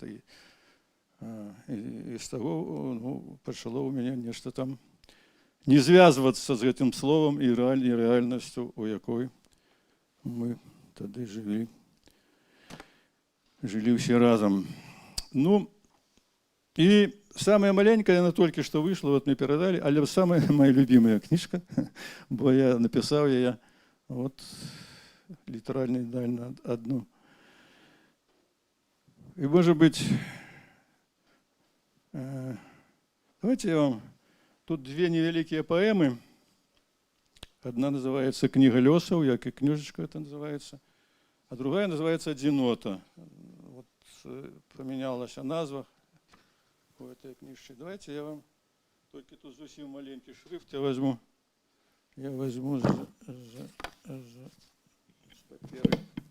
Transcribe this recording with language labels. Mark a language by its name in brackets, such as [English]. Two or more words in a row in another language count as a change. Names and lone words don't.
[Belarusian] І з таго пачало ў мяне нешта там не звязвацца з гэтым словам і рэальнасцю, у якой мы тады жылі ўсе разам. Ну, і самая маленькая, яна толькі што выйшла, вот мне перадалі, але самая [Russian] моя любимая [Belarusian] кніжка, бо я напісаў яе [Russian] вот литерально идеально одну. И, может быть, давайте я вам... Тут две невеликие поэмы. Одна называется «Книга лёсаў», як и книжечка это называется, а другая называется «Одинота». Вот поменялась назва у этой книжки. Давайте я вам... Только тут совсем маленький шрифт я возьму. Я возьму паперы.